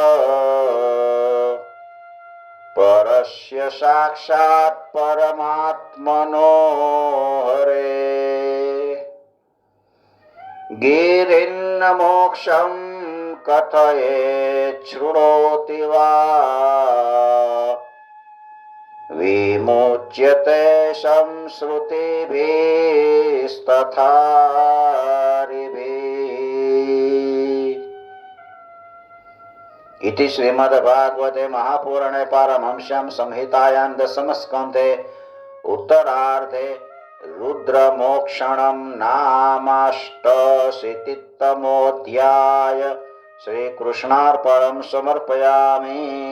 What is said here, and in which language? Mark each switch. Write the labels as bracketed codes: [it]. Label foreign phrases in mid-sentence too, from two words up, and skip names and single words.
[sa] પરસ્ય સાક્ષાત પરમાત્મનો હરે ગિરિન્ન મોક્ષમ કથયેત શૃણોતિ વા વિમુચ્યતે સંસ્મૃતિભિસ્તથારિભિઃ. इति श्रीमद्भागवते महापुराणे पारमहंस्यां संहितायां दशमस्कन्धे उत्तरार्धे रुद्रमोक्षणं नामाष्टशीतितमोऽध्याय श्रीकृष्णार्पणं समर्पयामि.